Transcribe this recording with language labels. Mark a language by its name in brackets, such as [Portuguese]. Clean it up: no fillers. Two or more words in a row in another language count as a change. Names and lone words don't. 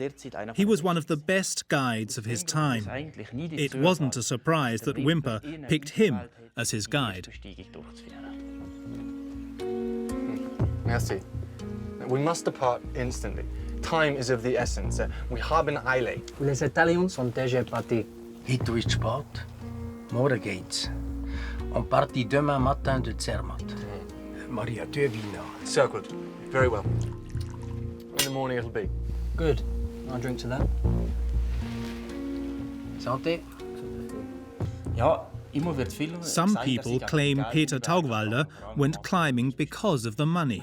[English] He was one of the best guides of his time. It wasn't a surprise that Wimper picked him as his guide. [French] Merci. [English] We must depart instantly. Time is of the essence. We [German] haben Eile. [French] Les Italiens sont déjà partis. [German] Heute ist spät. Morgen geht's. [French] On partit demain matin de Zermatt. [German] Maria, 2 Wiener. [English] Circled. Very well. In the morning it'll be. Good. I'll drink to that. [French] Santé. [German] Ja, [English] Some people claim Peter Taugwalder went climbing because of the money.